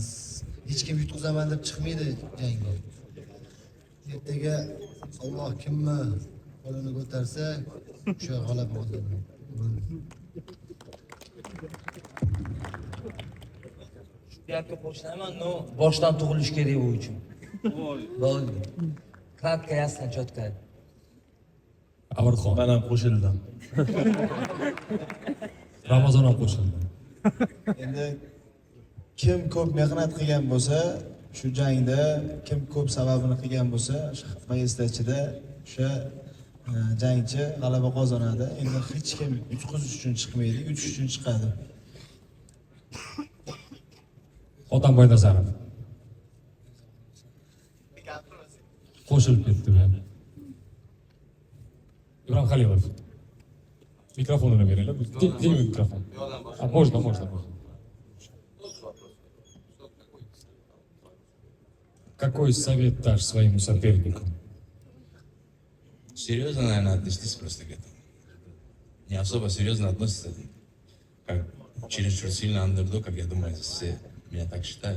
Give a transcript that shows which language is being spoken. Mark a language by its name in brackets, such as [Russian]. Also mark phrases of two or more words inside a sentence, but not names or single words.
[Uzbek] Hech kim yutqizaman deb chiqmaydi jangga. Ertaga Alloh kimni qo'lini ko'tarsa, o'sha g'alaba qozonadi. Shu gapga qo'shilaman, no, boshdan tug'ilish kerak u uchun. Bo'ldi. Kratka, [Russian] ясно, четко. [Uzbek] Amirxon. Men ham qo'shildim. Ramazon ham qo'shildi. Endi kim ko'p mehnat qilgan bo'lsa, shu jangda kim ko'p sababini qilgan bo'lsa, shu poyezdachida o'sha jangchi g'alaba qozonadi. Endi hech kim yutqizish uchun chiqmaydi, yutish uchun chiqadi. Otamboy Nazarov. Qo'shilib ketdi bu ham. Ibrohim Halilov. Mikrofonini beringlar. Teng mikrofon. [Russian] Можно. Какой совет дашь своему сопернику? Серьезно, наверное, отнестись просто к этому. Не особо серьезно относится, как чересчур сильно андердог, как я думаю, все меня так считают.